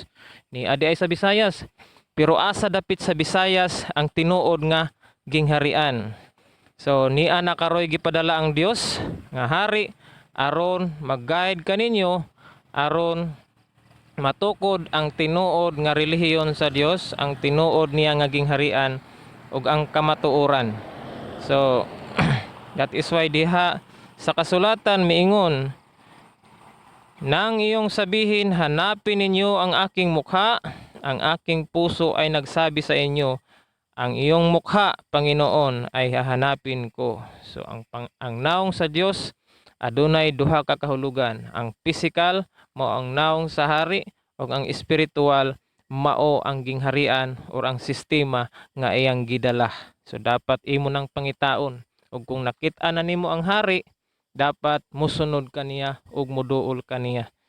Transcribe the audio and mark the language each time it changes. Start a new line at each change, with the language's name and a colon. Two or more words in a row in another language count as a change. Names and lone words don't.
Cebuano: Ni adi ay sa Visayas, pero asa dapit sa Visayas ang tinuod nga gingharian. So ni ana karoy gipadala ang Dios nga hari aron mag-guide kaninyo aron matukod ang tinuod nga relihiyon sa Dios, ang tinuod niya nga gingharian ug ang kamatuoran. So
English: that is why
Cebuano: diha sa kasulatan miingon,
Filipino: nang iyong sabihin hanapin ninyo ang aking mukha, ang aking puso ay nagsabi sa inyo, ang iyong mukha, Panginoon, ay hahanapin ko.
Cebuano: So ang naong sa Dios adunay duha ka kahulugan. Ang physical mao ang naong sa hari ug ang spiritual mao ang gingharian or ang sistema nga iyang gidala. So dapat imo nang pangitaon ug kung nakit-an na nimo ang hari, dapat musunod kaniya ug muduol kaniya.